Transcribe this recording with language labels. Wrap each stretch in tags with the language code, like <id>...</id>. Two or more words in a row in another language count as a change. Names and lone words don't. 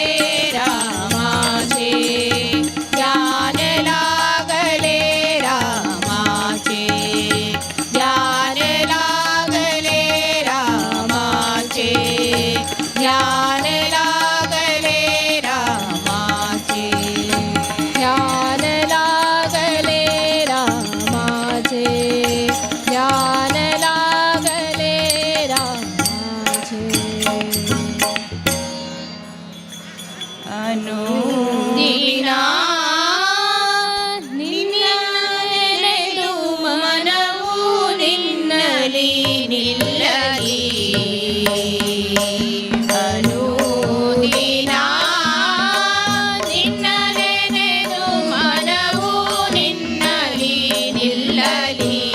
<mr>रामाचे ध्यान लागले रामाचे ध्यान लागले रामाचे ध्यान लागले रामाचे ध्यान लागले रामाचे ध्यान लागले रामाचे</mr> <kn>अनुदिना ನಿನ್ನನೆದು ಮನವು ನಿನ್ನಲಿ ನಿಲ್ಲಲಿ ಅನುದಿನ ನಿನ್ನನೆದು ಮನವು ನಿನ್ನಲಿ ನಿಲ್ಲಲಿ</kn>